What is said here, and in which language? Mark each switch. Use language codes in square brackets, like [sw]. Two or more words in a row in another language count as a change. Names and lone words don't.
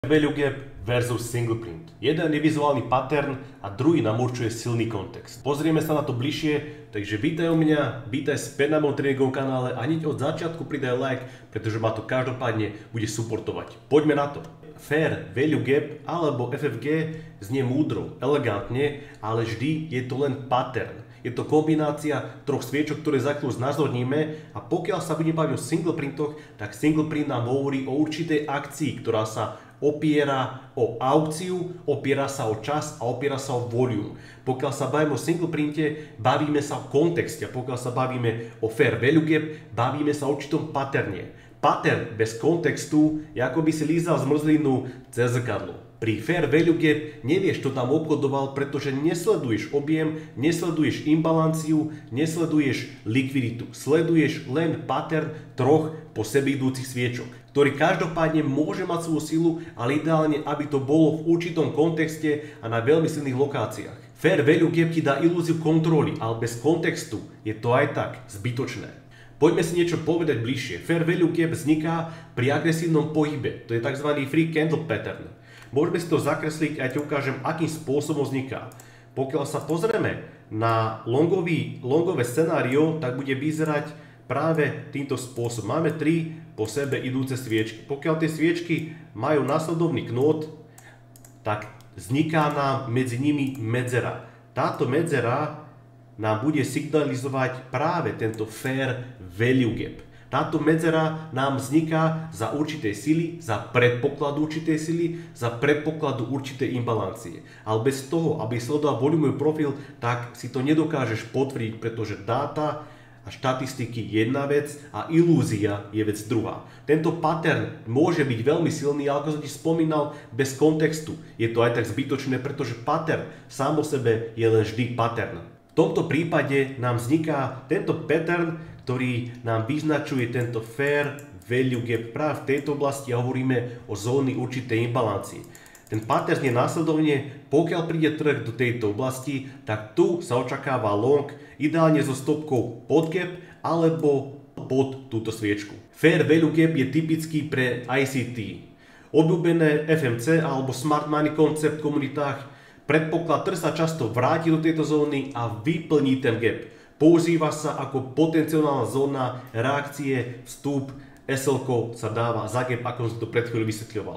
[en] Value gap versus single print. [sk] Jeden je vizuálny pattern a druhý nám určuje silný kontext. Pozrieme sa na to bližšie, takže vítaj u mňa, vítaj späť na mojom tréningovom kanále a hneď od začiatku pridaj like, pretože ma to každopádne bude supportovať. Poďme na to. [en] Fair Value Gap [sk] alebo FVG znie múdro, elegantne, ale vždy je to len pattern. Je to kombinácia troch sviečok, ktoré za chvíľu znázorníme a pokiaľ sa budeme baviť o [en] single printoch, [sk] tak [en] single print [sk] nám hovorí o určitej akcii, ktorá sa opiera o aukciu, opiera sa o čas a opiera sa o volume. Pokiaľ sa bavíme o [en] single printe, [sk] bavíme sa o kontexte. Pokiaľ sa bavíme o [en] fair value gap, [sk] bavíme sa o určitom patterne. Pattern bez kontextu je ako by si lízal zmrzlinu cez zrkadlo. Pri [en] fair value gap [sk] nevieš, čo tam obchodoval, pretože nesleduješ objem, nesleduješ imbalanciu, nesleduješ likviditu. Sleduješ len pattern troch po sebe idúcich sviečok, ktorý každopádne môže mať svoju silu, ale ideálne, aby to bolo v určitom kontexte a na veľmi silných lokáciách. [en] Fair value gap [sk] ti dá ilúziu kontroly, ale bez kontextu je to aj tak zbytočné. Poďme si niečo povedať bližšie. [en] Fair value gap [sk] vzniká pri agresívnom pohybe, to je tzv. [en] Free candle pattern. [sk] Môžeme si to zakresliť a ja ti ukážem, akým spôsobom vzniká. Pokiaľ sa pozrieme na longové scenário, tak bude vyzerať práve týmto spôsobom. Máme 3 po sebe idúce sviečky. Pokiaľ tie sviečky majú následovný knôt, tak vzniká nám medzi nimi medzera. Táto medzera nám bude signalizovať práve tento [en] fair value gap. [sk] Táto medzera nám vzniká za určitej sily, za predpokladu určitej sily, za predpokladu určitej imbalancie. Ale bez toho, aby sledoval volumový profil, tak si to nedokážeš potvrdiť, pretože dáta a štatistiky je jedna vec a ilúzia je vec druhá. Tento pattern môže byť veľmi silný, ale ako som ti spomínal, bez kontextu je to aj tak zbytočné, pretože pattern sám o sebe je len vždy pattern. V tomto prípade nám vzniká tento pattern, ktorý nám vyznačuje tento [en] fair value gap. [sk] Práve v tejto oblasti hovoríme o zóny určitej imbalancie. Ten pattern je následovne, pokiaľ príde trh do tejto oblasti, tak tu sa očakáva long, ideálne so stopkou pod gap alebo pod túto sviečku. [en] Fair value gap [sk] je typický pre ICT. Obľúbené FMC alebo [en] Smart Money [sk] koncept v komunitách. Predpoklad, trh sa často vráti do tejto zóny a vyplní ten gap. Používa sa ako potenciálna zóna reakcie, vstup, SL sa dáva za gap, ako som to pred chvíľou vysvetľoval.